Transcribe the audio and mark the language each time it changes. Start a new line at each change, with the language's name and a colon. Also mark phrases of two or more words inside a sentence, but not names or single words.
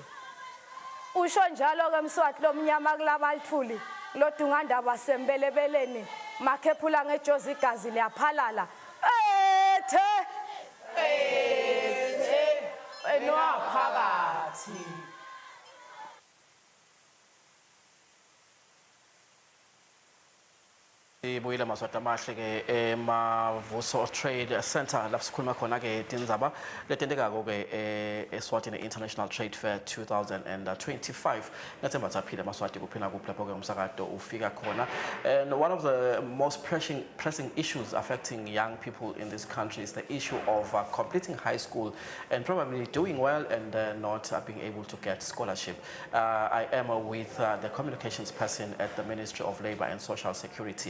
Swati: Usho njalo ke Mswati lomnyama kulabalithuli lodungandaba sembelebeleni makhephula ngejozi igazi liyaphalala ethe enwaphakathi. Ibuyile Maswati amahle ke emavuso Trade Center lapho sikhuluma khona ke tindzaba letenteka ke Eswatini International Trade Fair 2025. Nathemba saphila Maswati kuphina kuphi lapho ke umsakato ufika khona.
English: And one of the most pressing issues affecting young people in this country is the issue of completing high school and probably doing well and not being able to get scholarship. I am with the communications person at the Ministry of Labour and Social Security.